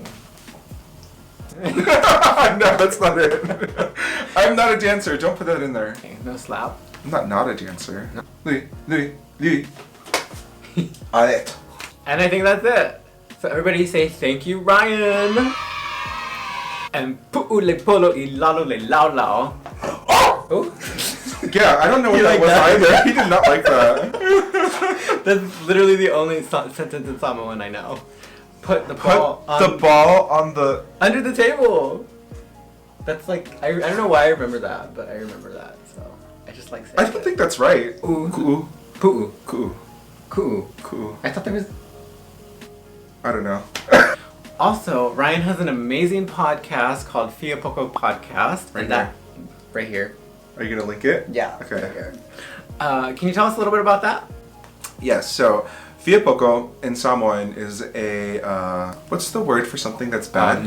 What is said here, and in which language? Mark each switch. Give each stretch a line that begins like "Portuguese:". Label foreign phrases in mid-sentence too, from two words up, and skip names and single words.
English: No, that's not it. I'm not a dancer. Don't put that in there. Okay, no slap. I'm not a dancer. No. Lee. Alright. And I think that's it. So everybody say thank you, Ryan.
Samoan: And pu'u le polo I lalo le lao lao.
English: Oh! Yeah, I don't know what You that like was that? either. He did not like that. That's literally the only sentence in Samoan I know. Put the ball Put the ball on the... under the table. That's like, I don't know why I remember that, but I remember that, so I just like saying I don't think that's right. Ooh. Ku'u. Pu'u. Ku'u. Cool. Cool. I thought there was... I don't know. Also, Ryan has an amazing podcast called Fiapoko Podcast. Right and that... Right here. Are you gonna link it? Yeah. Okay. Right here. Can you tell us a little bit about that? Yes, so Fiapoko in Samoan is a, what's the word for something that's bad?